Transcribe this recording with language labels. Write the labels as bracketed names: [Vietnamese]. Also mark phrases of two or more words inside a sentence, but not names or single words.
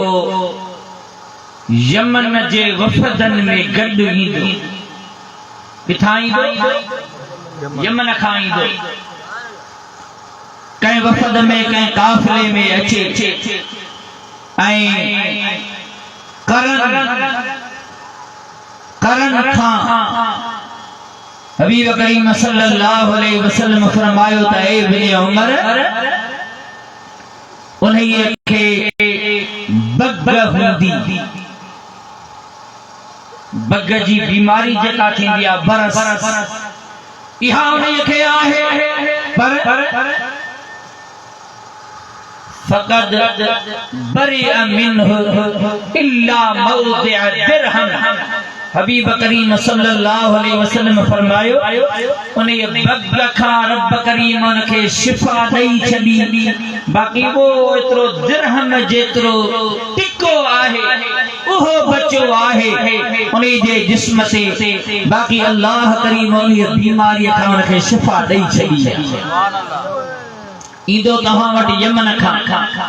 [Sindhi] यमन जे वफदन में गड ईंदो किथां ईंदो यमन खां ईंदो कंहिं वफद में कंहिं काफिले में अचे ऐं करन खां हबीब करीम [Arabic] صلى الله عليه وسلم [Sindhi] फरमायो त ऐ इब्ने उमर उन्हीअ खे बग हूंदी बग जी बीमारी जेका थींदी आहे बरस इहा उन्हीअ खे आहे पर [Arabic] فقد برئ منه إلا موضع درهم [Sindhi] हबीब करीम [Arabic] صلى الله عليه وسلم फरमायो [Sindhi] उन्हीअ बग खां रब करीम उनखे शिफा ॾेई छॾी बाक़ी वो एतिरो दिरहम जेतिरो टिको आहे उहो बचो आहे उन जे जिस्म ते बाक़ी अल्लाह करीम उन बीमारीअ खां उनखे शिफा ॾेई छॾी ईंदो तव्हां वटि यमन खां